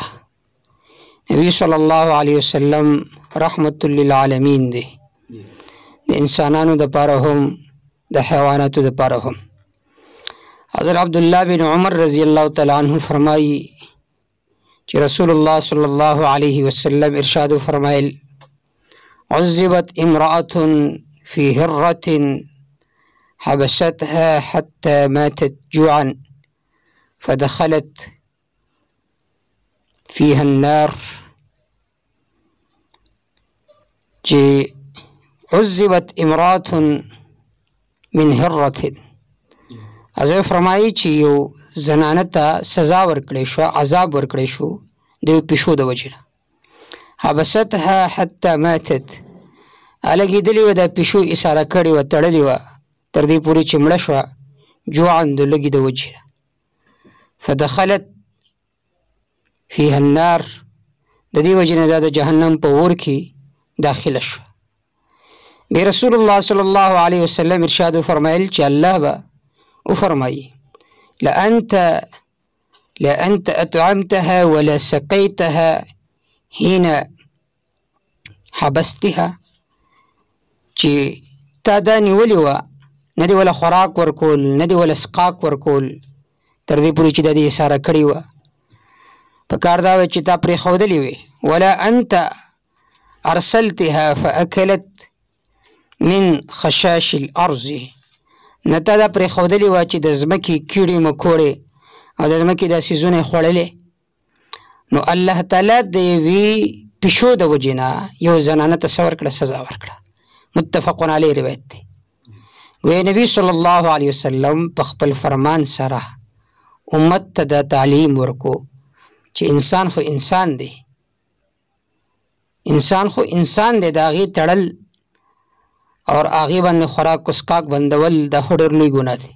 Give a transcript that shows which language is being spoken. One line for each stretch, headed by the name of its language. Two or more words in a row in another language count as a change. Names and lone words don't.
Pashto: نبی
Arabic: صلی الله علیه وسلم رحمت للعالمین
Pashto: دی، د انسانانو دپاره هم د حیواناتو دپاره هم. حضرت عبدالله بن عمر
Arabic: رضی الله تعالی عنہ
Pashto: فرمایي چې رسول الله
Arabic: صلی الله علیه وسلم
Pashto: ارشاد فرمایل:
Arabic: عذبت امرأة في هرة حبستها حتى ماتت جوعا فدخلت فيها النار. عذبت امرأة من هرة،
Pashto: حضرت فرمایي چې یو زنانه ته سزا ورکړی شو، عذاب ورکړی شو د یو پیشو د وجې نه.
Arabic: حبستها حتى ماتت،
Pashto: لګېدلې وه، دا پیشو اشاره کړې وه، تړلې وه تر دې پورې چې مړه شوه جوعا د لږې د وجې نه.
Arabic: فدخلت فيها النار،
Pashto: د دې وجې نه دا د جهنم په اور کې داخله شوه. بیا رسول الله
Arabic: صلی الله علیه وسلم
Pashto: ارشاد فرمایل چې الله به وفرمایي:
Arabic: لأنت أطعمتها ولا سقيتها حين حبستها،
Pashto: چې تا دا نیولې وه، نه دې وله خوراک ورکول، نه دې وله سقاک ورکول تر دې پورې چې دا دې اشاره کړې وه. په کار دا وه چې تا پرېښودلې وې.
Arabic: ولا أنت أرسلتها فأكلت من خشاش الأرض،
Pashto: نه تا دا پرېښودلې وه چې د ځمکې کیړې مکوړې او د ځمکې دا څیزونه یې خوړلې. نو الله تعالی د یوې پیشو د وجې نه یو زنانه ته څه ورکړه؟ سزا ورکړه.
Arabic: متفق علیه
Pashto: روایت دی. گویا نبی
Arabic: صلی الله علیه وسلم
Pashto: په خپل فرمان سره امت ته دا تعلیم ورکو چې انسان خو انسان دی، انسان خو انسان دی، د هغې تړل اور هغې باندې خوراک و څښاک بندول دا خو ډېر لوی ګناه دی.